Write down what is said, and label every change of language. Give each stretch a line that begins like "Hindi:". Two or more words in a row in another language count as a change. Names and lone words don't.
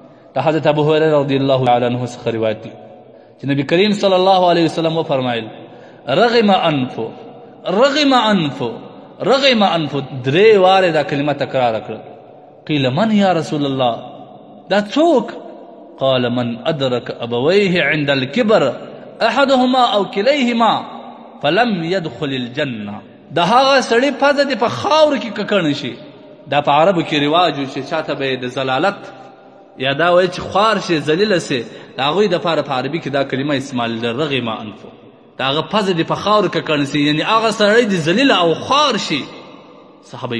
Pashto: د حضرت ابو هريره
Arabic: رضی الله تعالی عنه
Pashto: څخه روایت دی چې نبی کریم
Arabic: صلی الله علیه وسلم
Pashto: وفرمایل
Arabic: رغم انفو رغم انفو
Pashto: رغم انفو 3 واره دا کلمه تکرار کړه
Arabic: قیل من یا رسول الله
Pashto: دا څوک
Arabic: قال من ادرك ابويه عند الكبر احدهما او كليهما فلم يدخل الجنه
Pashto: دا هغه سړی پزه دی په خاور کې ککړ شي دا په عربو کې رواج و چې چاته به د زلالت یا دا وایي چې خوار شي ذلیله سي د هغوی دپاره په عربي کې دا کلمه استعمال ده
Arabic: رغم انفو
Pashto: د هغه پزه دې په خاورو ککړ سي یعنې هغه سړی د ذلیله او خوار شي صحابه